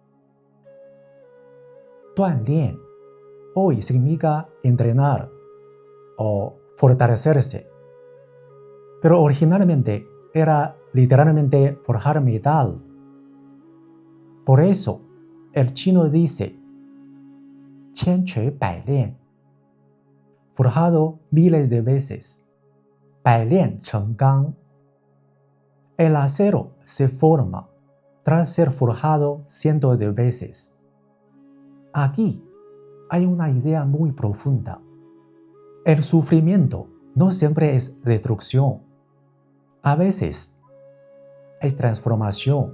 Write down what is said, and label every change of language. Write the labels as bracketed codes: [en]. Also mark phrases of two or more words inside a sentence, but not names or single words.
[es] 锻炼 hoy significa entrenar o fortalecerse, pero originalmente era literalmente forjar metal. Por eso, el chino dice [zh] 千锤百炼, [es] forjado miles de veces, [zh] 百炼成钢. [es] El acero se forma tras ser forjado cientos de veces. Aquí hay una idea muy profunda. El sufrimiento no siempre es destrucción. A veces es transformación.